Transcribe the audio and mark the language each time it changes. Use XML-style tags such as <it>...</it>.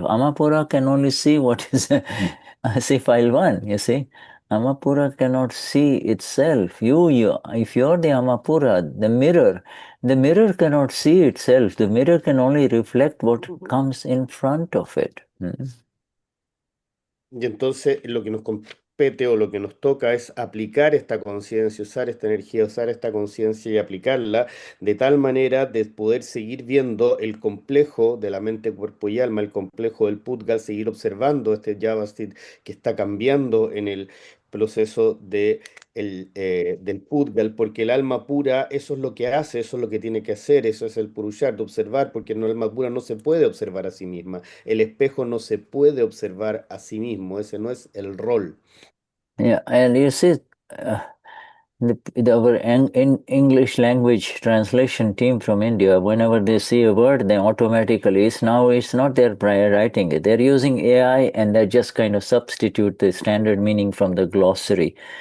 <en>Amapura can only see what is, see file 1, you see. Amapura cannot see itself. If you're the Amapura, the mirror cannot see itself. The mirror can only reflect what comes in front of it.</en> <es>Y entonces lo que nos compete o lo que nos toca es aplicar esta conciencia, usar esta energía, usar esta conciencia y aplicarla de tal manera de poder seguir viendo el complejo de la mente, cuerpo y alma, el complejo del Pudgal, seguir observando este Javastit que está cambiando en el proceso del Pudgal, porque el alma pura, eso es lo que hace, eso es lo que tiene que hacer, eso es el Purusharth, observar, porque el alma pura no se puede observar a sí misma. El espejo no se puede observar a sí mismo, ese no es el rol.</es> <en>Yeah, and you see, our English language translation team from India, whenever they see a word, they automatically, it's not their prior writing it. They're using AI and they just kind of substitute the standard meaning from the glossary.</en>